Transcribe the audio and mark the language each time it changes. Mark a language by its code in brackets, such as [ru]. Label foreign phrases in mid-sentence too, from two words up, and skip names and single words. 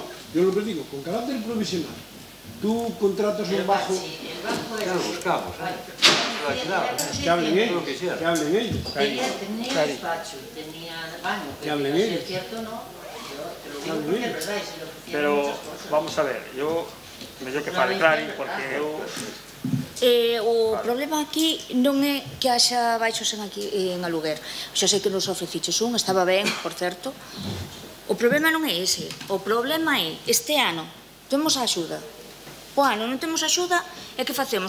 [es] Yo lo que digo, con carácter provisional, tú contratas un bajo... Ya lo buscamos, que hablen ellos, que hablen ellos. Tenía despacho, tenía baño, que hablen ellos. Es cierto, no, yo te lo digo porque es verdad, y se lo ofrecieron Pero, muchas cosas. Vamos a ver, [gl] yo mellor que fale Clari, porque eu... O problema aquí non é que haxa baixos en aluguer. Xa sei que nos ofreciches un, estaba ben, por certo. O problema non é ese. O problema é, este ano, temos a axuda. O ano non temos axuda, e que facemos?